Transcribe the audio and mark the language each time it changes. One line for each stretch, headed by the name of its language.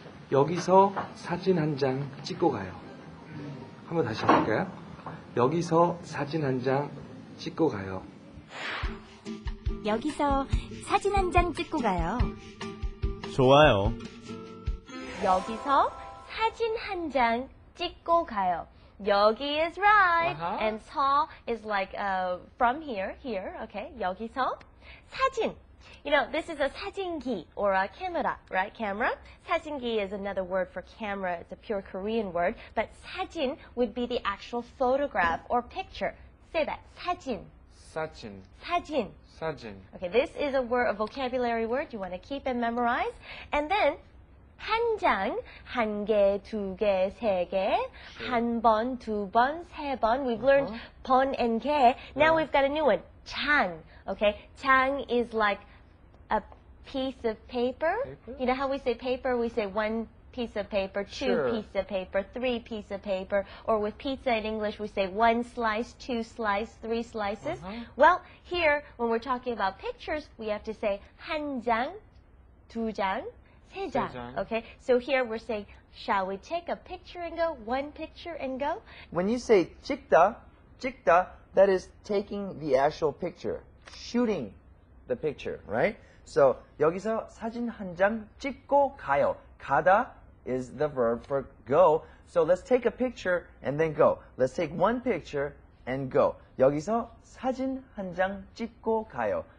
Korean: 여기서 사진 한 장 찍고 가요. 한번 다시 해볼까요? 여기서 사진 한 장 찍고 가요. 여기서 사진 한 장 찍고 가요. 좋아요. 여기서 사진 한 장 찍고 가요.
English: 여기 is right, and 서 is like from here, okay?
Korean: 여기서 사진.
English: You know, this is a 사진기 or a camera, right? Camera. 사진기 is another word for camera. It's a pure Korean word. But 사진 would be the actual photograph or picture. Say that. 사진.
Korean: 사진. 사진. 사진.
English: Okay, this is a word, a vocabulary word you want to keep and memorize. And then
Korean: 한 장, 한 개, 두 개, 세 개, 한 번, 두 번, 세 번.
English: We've learned 번 and 개. Now we've got a new one. 장. Okay, 장 is like a piece of paper. You know how we say paper? We say one piece of paper, two pieces of paper, three pieces of paper. Or with pizza in English, we say one slice, two slice, three slices. Well, here, when we're talking about pictures, we have to say 한 장, 두 장, 세 장. Okay, so here we're saying, shall we take a picture and go? One picture and go? When you say 찍다, that is taking the actual picture, shooting the picture, right? So
Korean: 여기서 사진 한 장 찍고 가요.
English: 가다 is the verb for go. So let's take a picture and then go. Let's take one picture and go.
Korean: 여기서 사진 한 장 찍고 가요.